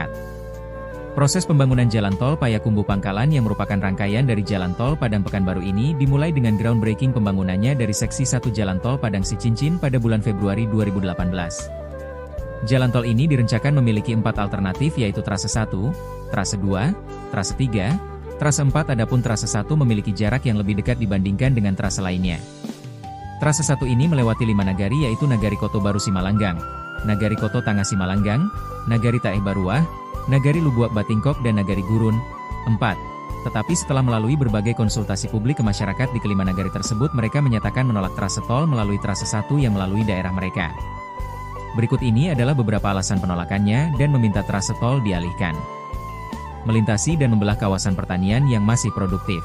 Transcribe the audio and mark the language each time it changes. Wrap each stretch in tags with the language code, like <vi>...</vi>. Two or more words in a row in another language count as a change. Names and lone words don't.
<id>Proses pembangunan Jalan Tol Payakumbuh Pangkalan yang merupakan rangkaian dari Jalan Tol Padang Pekanbaru ini dimulai dengan groundbreaking pembangunannya dari Seksi 1 Jalan Tol Padang Sicincin pada bulan Februari 2018. Jalan tol ini direncanakan memiliki 4 alternatif yaitu trase 1, trase 2, trase 3, trase 4 adapun trase 1 memiliki jarak yang lebih dekat dibandingkan dengan trase lainnya. Trase 1 ini melewati 5 nagari yaitu Nagari Koto Baru Simalanggang, Nagari Koto Tangah Simalanggang, Nagari Taeh Baruah, Nagari Lubuak Batingkok dan Nagari Gurun. 4. Tetapi setelah melalui berbagai konsultasi publik ke masyarakat di kelima nagari tersebut mereka menyatakan menolak trase tol melalui trase 1 yang melalui daerah mereka. Berikut ini adalah beberapa alasan penolakannya dan meminta trase tol dialihkan. Melintasi dan membelah kawasan pertanian yang masih produktif.</id>